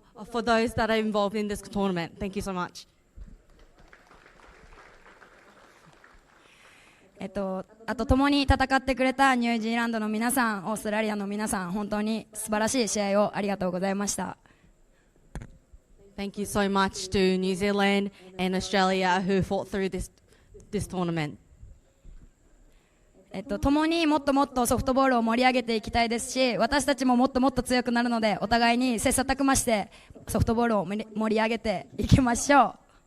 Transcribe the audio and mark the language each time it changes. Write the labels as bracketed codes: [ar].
[en] For those that are involved in this tournament. Thank you so much. [ja] あと共に戦ってくれたニュージーランドの皆さん、オーストラリアの皆さん、本当に素晴らしい試合をありがとうございました。 [en] Thank you so much to New Zealand and Australia who fought through this tournament. [ja] 共にもっともっとソフトボールを盛り上げていきたいですし、私たちももっともっと強くなるので、お互いに切磋琢磨してソフトボールを盛り上げていきましょう。